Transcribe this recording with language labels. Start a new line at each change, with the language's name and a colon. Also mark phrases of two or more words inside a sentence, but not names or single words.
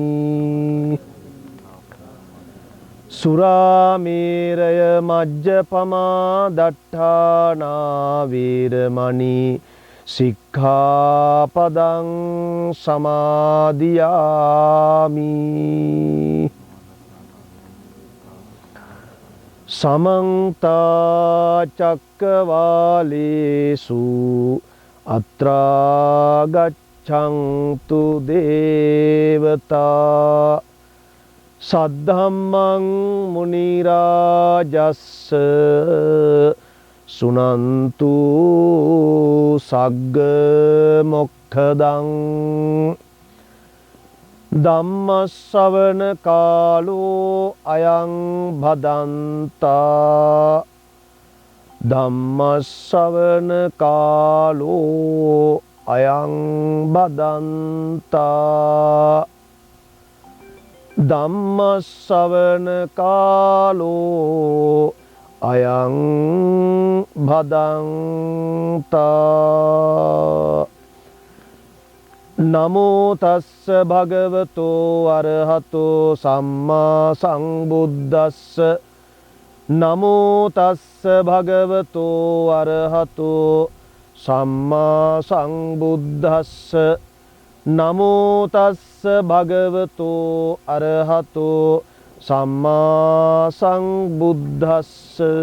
Pali: សុរាមេរយមជ្ជបមាដដ្ឋានាវេរមណីសិក្ខាបដੰសមាទិយាមិ समन्त चक्रवालेषु अत्रा गच्छन्तु देवता सद्धम्मं मुनिराजस्स सुनन्तु सग्ग मोक्षदं ධම්මස්සවන කාලෝ අයං භදන්තා ධම්මස්සවන කාලෝ අයං භදන්තා ධම්මස්සවන කාලෝ අයං භදන්තා නමෝ තස්ස භගවතෝ අරහතෝ සම්මා සම්බුද්දස්ස නමෝ තස්ස භගවතෝ අරහතෝ සම්මා සම්බුද්දස්ස නමෝ තස්ස භගවතෝ අරහතෝ සම්මා සම්බුද්දස්ස